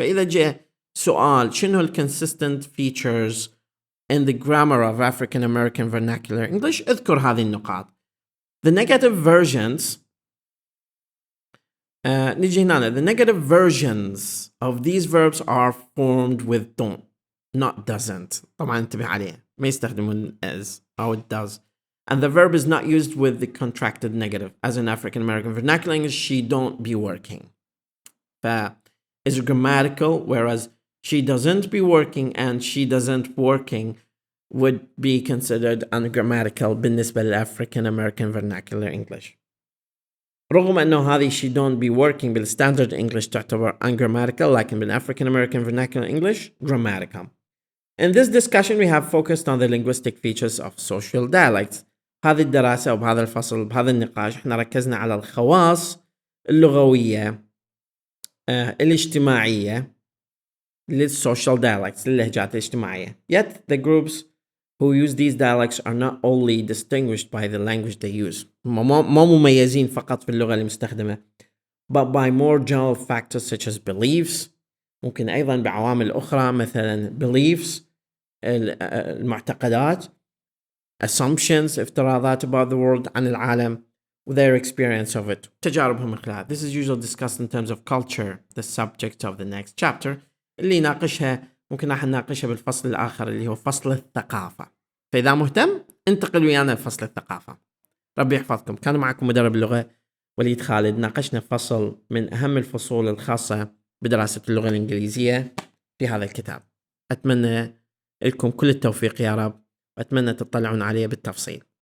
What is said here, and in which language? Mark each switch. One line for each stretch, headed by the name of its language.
Arabic: فإذا جاء سؤال شنو ال
English: consistent features in the grammar of African American vernacular English
Arabic: اذكر هذه النقاط.
English: The negative versions
Arabic: نيجي هنا.
English: The negative versions of these verbs are formed with don't, not doesn't.
Arabic: طبعا انتبه عليه ما يستخدمون as أو
English: it does. And the verb is not used with the contracted negative. As in African American vernacular English, she don't be working. is grammatical, whereas she doesn't be working and she doesn't working would be considered ungrammatical
Arabic: بالنسبة للأفريكان أمريكان
English: vernacular English.
Arabic: رغم أنه هذه
English: she don't be working
Arabic: بالستاندرد English تعتبر ungrammatical، لكن بالأفريكان أمريكان vernacular English grammatical.
English: In this discussion we have focused on the linguistic features of social dialects.
Arabic: هذه الدراسة وبهذا الفصل بهذا النقاش احنا ركزنا على الخواص اللغوية الاجتماعية للسوشيال dialects للهجات الاجتماعية.
English: Yet the groups who use these dialects are not only distinguished by the language they use.
Arabic: ما مميزين فقط في اللغة المستخدمة
English: but by more general factors such as beliefs.
Arabic: ممكن أيضا بعوامل أخرى مثلا beliefs المعتقدات assumptions افتراضات
English: about the world
Arabic: عن العالم
English: their experience of it
Arabic: تجاربهم من خلالها.
English: This is usually discussed in terms of culture, the subject of the next chapter
Arabic: اللي ناقشها ممكن راح نناقشها بالفصل الآخر اللي هو فصل الثقافة. فإذا مهتم انتقل ويانا لفصل الثقافة. ربي يحفظكم. كان معكم مدرب اللغة وليد خالد. ناقشنا فصل من أهم الفصول الخاصة بدراسة اللغة الإنجليزية في هذا الكتاب. أتمنى لكم كل التوفيق يا رب وأتمنى تطلعون عليه بالتفصيل.